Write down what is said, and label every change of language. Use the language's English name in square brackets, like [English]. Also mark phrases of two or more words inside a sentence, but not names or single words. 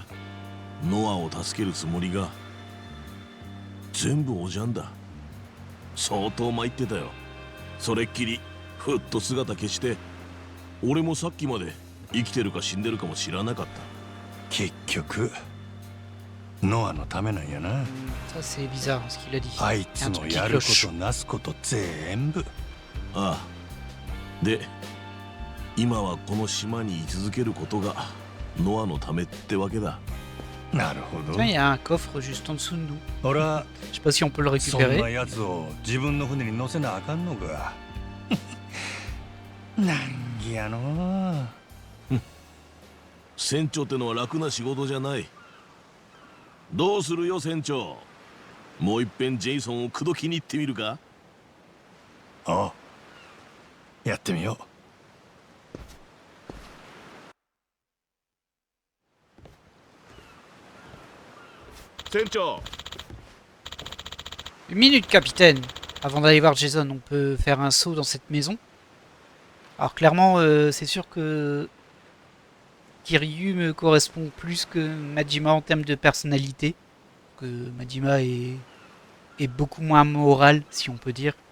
[Japanese] ノアを助けるつもりが全部おじゃんだ。相当参ってたよ。それっきりふっと姿消して、俺もさっきまで生きてるか死んでるかも知らなかった。結局ノアのためなんやな。 [French] Ça c'est bizarre ce qu'il a dit. [Japanese] あいつのやることなすこと全部。ああ。で、今はこの島に居続けることがノアのためってわけだ。なるほど。 [French] Tiens, il y a un coffre juste en dessous de nous. [Japanese] 俺は [French] Je sais pas si on peut le [Japanese] そんな [French] récupérer. [Japanese] やつを自分の船に乗せなあかんのか。なんぎやの。船長ってのは楽な仕事じゃない。どうするよ船長。もう一遍ジェイソンを口説きに行ってみるか。ああ、やってみよう。船長。 [French] Une minute, capitaine. Avant d'aller voir Jason, on peut faire un saut dans cette maison. Alors clairement, c'est sûr que Kiryu me correspond plus que Majima en termes de personnalité. Que Majima est beaucoup moins moral, si on peut dire.